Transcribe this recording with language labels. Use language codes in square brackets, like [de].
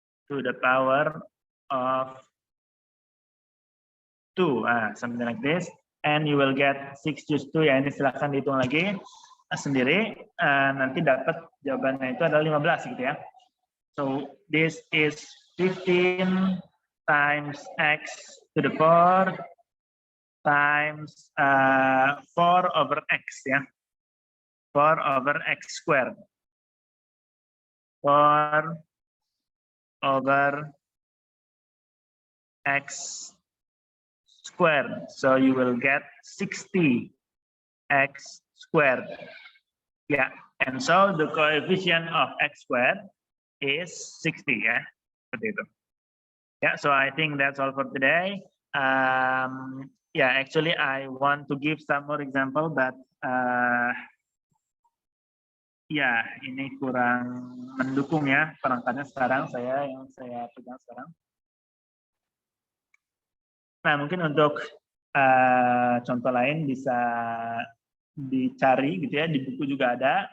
[en] To the power of 2, something like this. And you will get 6 choose 2 ya. [id] Ini silahkan dihitung lagi sendiri. Nanti dapat jawabannya itu adalah 15 gitu ya. [en] So this is 15 times x to the 4 times 4 over x ya. 4 over x squared. 4 over x squared. So you will get 60 x squared. Yeah, and so the coefficient of x squared is 60 ya. [id] Seperti itu. [en] Yeah, so I think that's all for today. Yeah, actually I want to give some more example, but [id] ya ini kurang mendukung ya perangkatnya sekarang yang saya pegang sekarang. Nah mungkin untuk contoh lain bisa dicari gitu ya, di buku juga ada.